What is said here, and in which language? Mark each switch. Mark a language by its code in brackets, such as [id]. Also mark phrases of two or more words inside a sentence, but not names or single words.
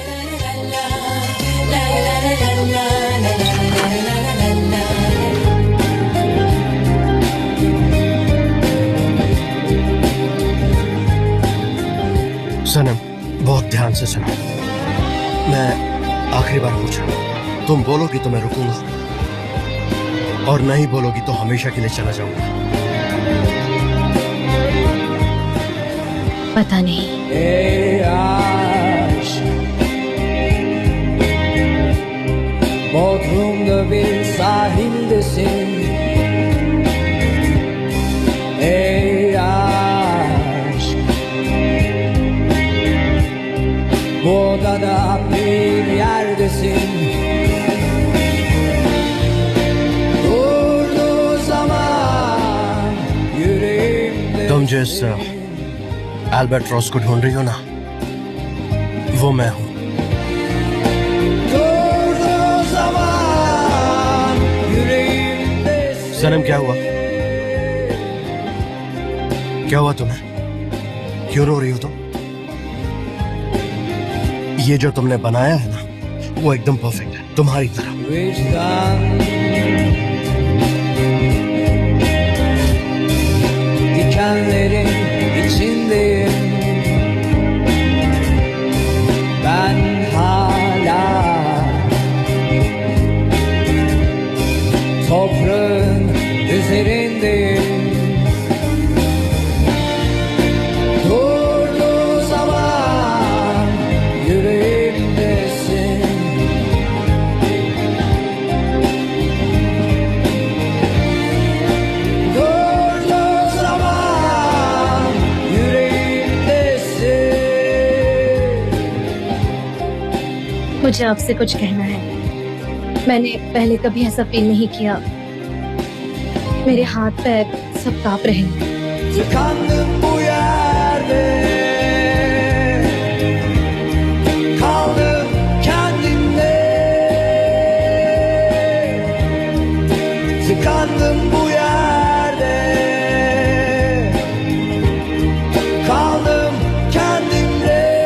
[ur] صنم بہت دھیان سے سنو، میں آخری بار پوچھ رہا ہوں، تم بولو گی تو میں رکوں گا، اور نہیں بولو گی تو ہمیشہ کے لیے چلا جاؤں گا. پتا نہیں. [tr] Bodrum'da bir sahildesin. Ey aşk, bu odada bir yerdesin. Durduğu zaman yüreğimde. [ur] تم جس البٹراس کو ڈھونڈ رہی ہو نا، وہ میں ہوں. صنم کیا ہوا? کیا ہوا تمہیں؟ کیوں رو رہی ہو تم? یہ جو تم نے بنایا ہے نا، وہ ایک دم پرفیکٹ ہے، تمہاری طرح. [tr] Dikenlerin içindeyim ben hala, toprağın üzerindeyim. Durduğu zaman yüreğimdesin. Durduğu zaman yüreğimdesin. [ur] مجھے آپ سے کچھ کہنا ہے. میں نے پہلے کبھی ایسا فیل نہیں کیا۔ میرے ہاتھ پیر سب کانپ رہے ہیں. [tr] Tıkandım bu yerde, kaldım kendimde. Tıkandım bu yerde, kaldım kendimde.